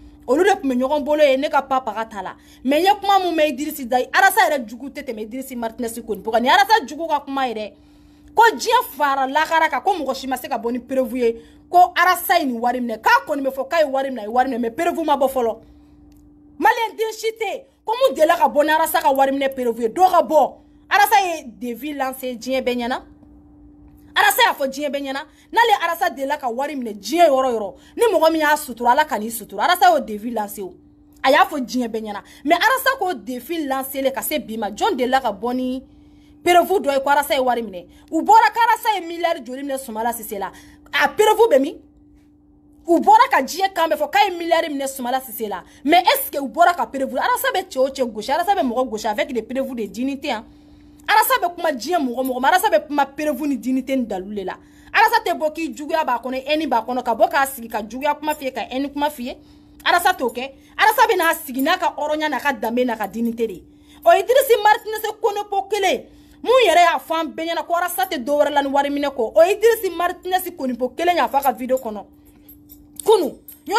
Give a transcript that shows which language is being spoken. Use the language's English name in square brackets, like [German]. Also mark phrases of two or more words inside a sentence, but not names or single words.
[Bambara] olu de kun bɛ ɲɔgɔn bolo ye ne ka papa ka ta la mais ye kuma mun mɛ Idirisi da Arasa yɛrɛ jugu tɛ tɛmɛ Idirisi Martinez Konipo kan ni Arasa jugu ka kuma yɛrɛ ko diɲɛ fara lakara kan ko mɔgɔ si ma se ka bɔ ni preuve ye ko Arasa ye ni wari minɛ k'a kɔni bɛ fɔ k'a ye wari minɛ a ye wari minɛ mais preuve ma bɔ fɔlɔ malien den si tɛ ko mun delila ka bɔ ni Arasa ka wari minɛ preuve ye dɔ ka bɔ Arasa ye [French] défi lancé [Bambara] diɲɛ bɛɛ ɲɛna Arasa y'a fɔ diɲɛ bɛɛ ɲɛna n'ale Arasa delila ka wari minɛ diɲɛ yɔrɔ yɔrɔ ni mɔgɔ min y'a sutura Ala ka n'i sutura Arasa y'o [French] défi lancé [Bambara] o a y'a fɔ diɲɛ bɛɛ ɲɛna mais Arasa k'o [French] défi lancé le [Bambara] ka se bi ma jɔn delila ka bɔ ni preuve dɔ ye ko Arasa ye wari minɛ u bɔra ko Arasa ye miliyari joli minɛ Sumala Sise la a preuve bɛ min u bɔra ka diɲɛ kan bɛ fɔ k'a ye miliyari minɛ Sumala Sise la mais [French] est-ce que [Bambara] u bɔra ka preuve Arasa bɛ cɛ o cɛ gosi Arasa bɛ mɔgɔ gosi [French] avec des preuves de dignité hein [Bambara] Arasa bɛ kuma diɲɛ mɔgɔ mɔgɔ ma Arasa bɛ kuma preuve ni dignité ni dalu la Arasa tɛ bɔ k'i juguya b'a kɔnɔ eni b'a kɔnɔ ka bɔ k'a sigi ka juguya kuma f'i ye ka eni kuma f'i ye Arasa t'o kɛ Arasa bɛ n'a sigi n'a ka hɔrɔnya n'a ka danbe n'a ka dignité de o Idirisi Martinez Konipo kelen mun yɛrɛ y'a fɔ an bɛɛ ɲɛna ko Arasa tɛ dɔwɛrɛ la ni wari minɛ kɔ o Idirisi Martinez Konipo kelen y'a fɔ a ka video kɔnɔ kunu n y'o